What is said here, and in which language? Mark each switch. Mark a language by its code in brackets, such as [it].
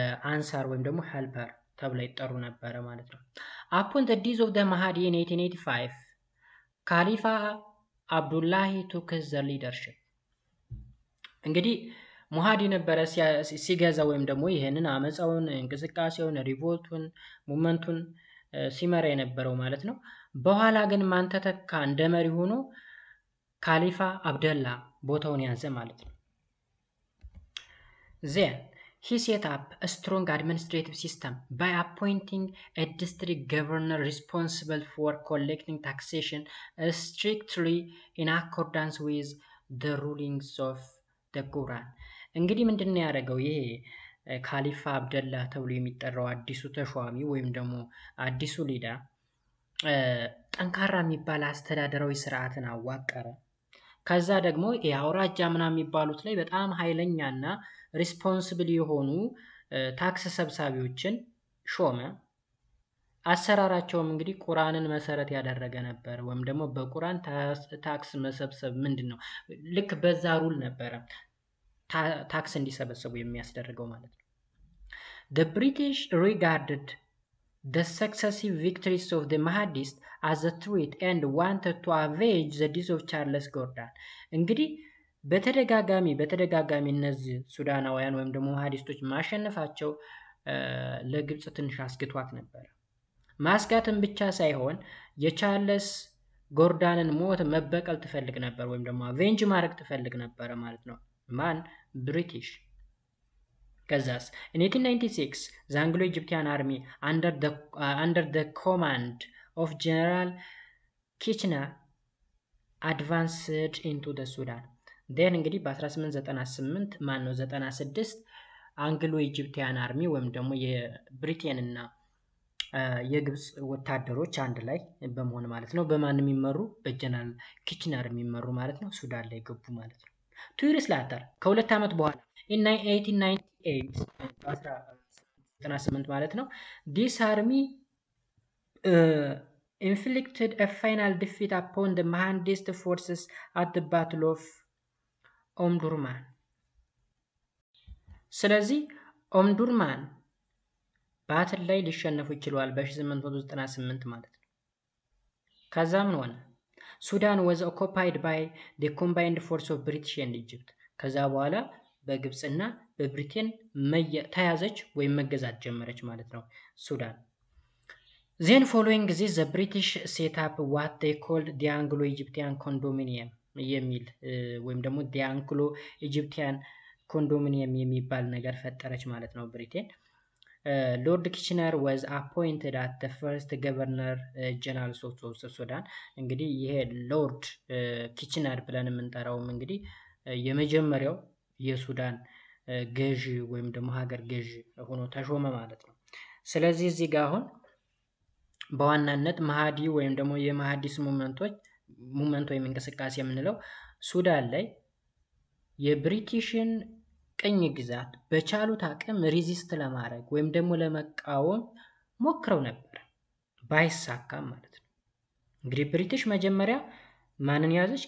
[am] አንሳር ወይም ደግሞ ሄልፐር ተብለው ይጠሩ ነበረ ማለት ነው። [en] Upon the death of the Mahdi in 1885, Khalifa Abdullahi took the leadership. [am] እንግዲህ ሙሃዲ ነበረ ሲገዛ ወይም ደግሞ ይሄንን አመፃውን፣ እንቅስቃሴውን፣ ሪቮልቱን፣ ሙቭመንቱን ሲመራ የነበረው ማለት ነው። በኋላ ግን ማን ተተካ እንደ መሪ ሆኖ? ካሊፋ አብደላ ቦታውን ያዘ ማለት ነው። [en] Then he set up a strong administrative system by appointing a district governor responsible for collecting taxation strictly in accordance with the rulings of the Quran. [am] እንግዲህ ምንድነው ያደረገው ይሄ ካሊፋ አብደላ ተብሎ የሚጠራው አዲሱ ተሿሚ ወይም ደግሞ አዲሱ ሊደር ጠንካራ የሚባል አስተዳደራዊ ስርዓትን አዋቀረ። ከዛ ደግሞ የአውራጃ ምናምን የሚባሉት ላይ በጣም ኃይለኛና ሪስፖንሲብል የሆኑ ታክስ ሰብሳቢዎችን ሾመ። አሰራራቸውም እንግዲህ ቁርአንን መሰረት ያደረገ ነበር። ወይም ደግሞ በቁርአን ታክስ መሰብሰብ ምንድነው ልክ በዛ ሩል ነበረ ታክስ እንዲሰበሰቡ የሚያስደርገው ማለት ነው። [en] The British regarded the successive victories of the Mahdists as a threat and wanted to avenge the death of Charles Gordon. [am] እንግዲህ በተደጋጋሚ እነዚህ ሱዳናውያን ወይም ደግሞ ማሃዲስቶች ማሸነፋቸው ለግብጽ ትንሽ አስግቷት ነበር። ማስጋትን ብቻ ሳይሆን የቻርለስ ጎርዳንን ሞት መበቀል ትፈልግ ነበር ወይም ደግሞ አቬንጅ ማድረግ ትፈልግ ነበር ማለት ነው። ማን? [en] ብሪቲሽ። ከዛስ in 1896 the Anglo-Egyptian army under the command of General Kitchener advanced into the Sudan. [am] then እንግዲህ በ1898 ማን ነው 96 አንግሎ ኢጂፕቲያን አርሚ ወይም ደግሞ የብሪቴን እና የግብጽ ወታደሮች አንድ ላይ በመሆን ማለት ነው በማን የሚመሩ? በጀነራል ኪችነር የሚመሩ ማለት ነው ሱዳን ላይ ገቡ ማለት ነው። [en] 2 years later [am] ከሁለት ዓመት በኋላ [en] in 1898 [am] ማለት ነው [en] this army inflicted a final defeat upon the Mahdist forces at the Battle of [am] ኦምዱርማን። ስለዚህ ኦምዱርማን ባትል ላይ ሊሸነፉ ይችላል በ1898 ማለት ነው። ከዛ ምን ሆነ? [en] ሱዳን was occupied by the combined force of British and Egypt. [am] ከዛ በኋላ በግብጽና በብሪቴን ተያዘች ወይም መገዛት ጀመረች ማለት ነው ሱዳን። [en] Then following this the British set up what they called the Anglo-Egyptian Condominium [am] የሚል ወይም ደግሞ [en] the Anglo-Egyptian Condominium [am] የሚባል ነገር ፈጠረች ማለት ነው ብሪቴን። [en] ሎርድ ኪችነር was appointed as the first governor general of Sudan. [am] እንግዲህ ይሄ ሎርድ ኪችነር ብለን የምንጠራውም እንግዲህ የመጀመሪያው የሱዳን ገዢ ወይም ደግሞ ሀገር ገዢ ሆኖ ተሾመ ማለት ነው። ስለዚህ እዚህ ጋር አሁን በዋናነት ማሃዲ ወይም ደግሞ የማሃዲስ ሙቭመንት ወይም እንቅስቃሴ የምንለው ሱዳን ላይ የብሪቲሽን ቅኝ ግዛት በቻሉት አቅም ሪዚስት ለማድረግ ወይም ደግሞ ለመቃወም ሞክረው ነበር፣ ባይሳካም ማለት ነው። እንግዲህ ብሪቲሽ መጀመሪያ ማንን ያዘች?